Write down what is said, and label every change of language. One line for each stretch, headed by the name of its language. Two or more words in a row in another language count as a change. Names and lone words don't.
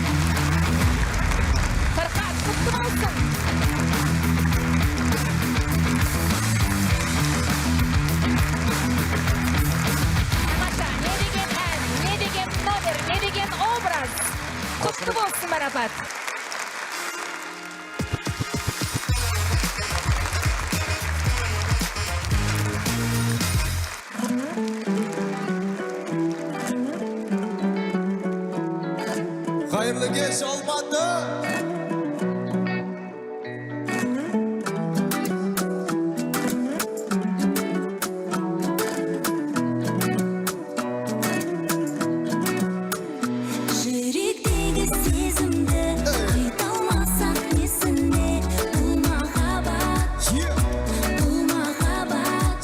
Kazakh: Фархат, құтты болсын. Тамаша, не деген ән, не деген номер, не деген образ. Құтты болсын марапат.
Turkish: Hayırlı geç olmadı.
Kazakh: Жүректегі сезімді айта алмасақ несіне бұл махаббат, бұл махаббат.